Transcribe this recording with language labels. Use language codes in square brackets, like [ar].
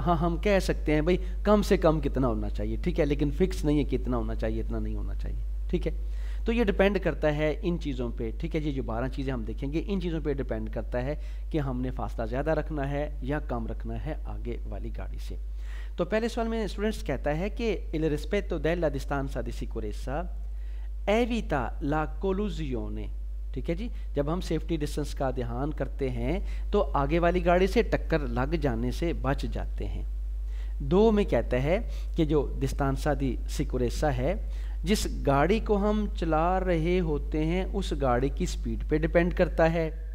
[hi] हाँ हम कह सकते हैं भाई कम से कम कितना होना चाहिए, ठीक है, लेकिन फिक्स नहीं है कितना होना चाहिए, इतना नहीं होना चाहिए। ठीक है, तो ये डिपेंड करता है इन चीज़ों पे। ठीक है जी, जो 12 चीज़ें हम देखेंगे इन चीज़ों पे डिपेंड करता है कि हमने फासला ज़्यादा रखना है या कम रखना है आगे वाली गाड़ी से। तो पहले सवाल में स्टूडेंट्स कहता है कि [it] il rispetto della distanza di sicurezza evita la collusione। [hi] ठीक है जी, जब हम सेफ्टी डिस्टेंस का ध्यान करते हैं तो आगे वाली गाड़ी से टक्कर लग जाने से बच जाते हैं। 2 में कहता है कि जो डिस्टेंसा दी सिक्योरेसा है, जिस गाड़ी को हम चला रहे होते हैं उस गाड़ी की स्पीड पे डिपेंड करता है।